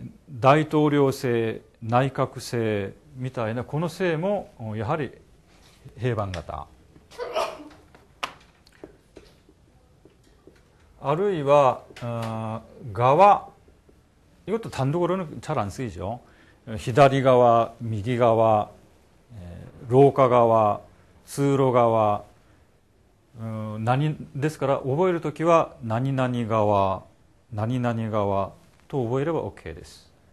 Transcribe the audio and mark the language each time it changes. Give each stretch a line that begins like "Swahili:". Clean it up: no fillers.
Japanese: 大統領制、内閣制みたいなこの制もやはり平板型。あるいは側、
Korean: 이것도 단독으로는 잘 안 쓰이죠.
Japanese: 左側、右側、廊下側、通路側、何ですから覚えるときは何々側、何々側と覚えれば OK です。